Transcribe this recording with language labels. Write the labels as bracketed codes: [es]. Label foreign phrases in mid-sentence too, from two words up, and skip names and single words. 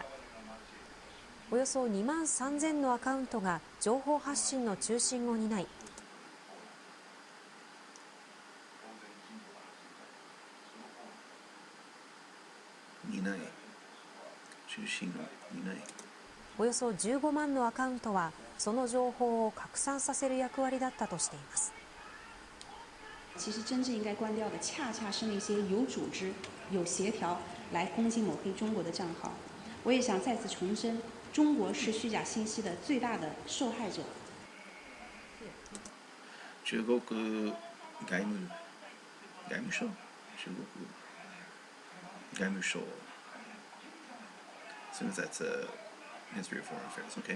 [ja] およそ2万3000のアカウントが情報発信の中心を担い、およそ15万のアカウントはその情報を拡散させる役割だったとしています。 [zh] 其实真正应该关掉的，恰恰是那些有组织、有协调来攻击抹黑中国的账号。我也想再次重申，中国是虚假信息的最大的受害者。 [en] 中国外務省 As soon as that's Ministry of Foreign Affairs. Okay.